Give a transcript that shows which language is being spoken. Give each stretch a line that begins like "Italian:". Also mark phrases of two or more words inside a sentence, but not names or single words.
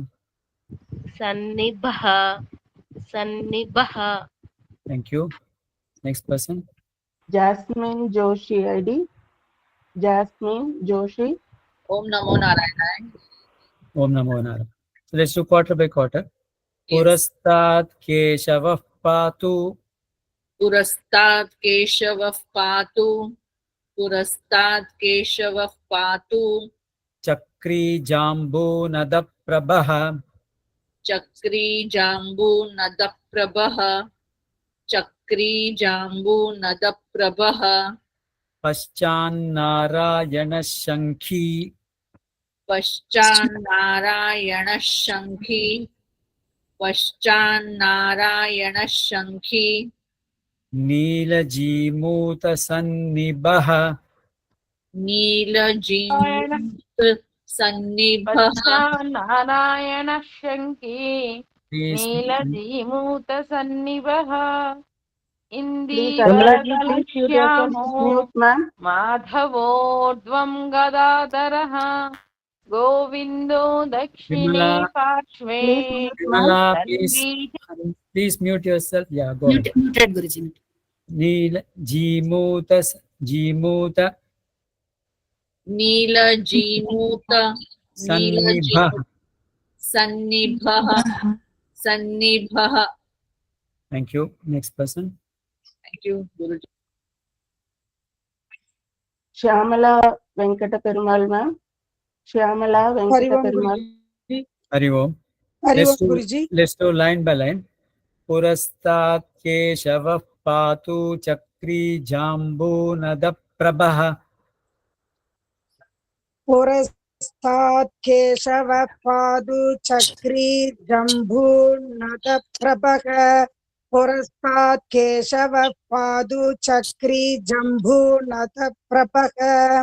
Sanskrit: Sannibha. Sannibha.
English: Thank you. Next person. Jasmine Joshi ID. Jasmine Joshi.
Sanskrit: Om Namo Narayana. Om Namo Narayana.
English: So let's do quarter by quarter. Yes.
Sanskrit: Purastat Keshava Patu. Purastat Keshava Patu. Purastat Keshava Patu. Chakri Jambu Nada Prabha. Chakri Jambu Nada Prabha. Chakri Jambu Nada Prabha. Paschan Narayana Shankhi. Paschan Narayana Shankhi. Paschan Narayana Shankhi. Nila Jimuta Sannibha. Nila Jimut Sannibha. Narayana Shanki.
English: Please,
Sanskrit: Neelajimut Sannibha.
English: Please, Indira mute, ma'am.
Sanskrit: Madhavodvam Gadadaraha. Govindo Dakshine
English: Vimala,
Sanskrit: Parshve.
English: Vimala, please mute yourself. Yeah, go ahead. Muted, Guruji.
Sanskrit: Nila Jimuta Jimuta Nila Jimuta. Nila Sannibha. Sannibha. Sannibha.
English: Thank you. Next person. Thank you, Guruji. Shyamala Venkata Perumal, ma'am. Shyamala Venkata Perumal.
Sanskrit: Hari Om. Hari
English: Let's
Sanskrit: Om,
English: do, Guruji. let's do line by line.
Sanskrit: Purastat Keshava Patu Chakri Jambu Nada Prabha. पुरस्तात् केशव पादु चक्री जम्बू नद प्रभः पुरस्तात् केशव पादु चक्री जम्बू नद प्रभः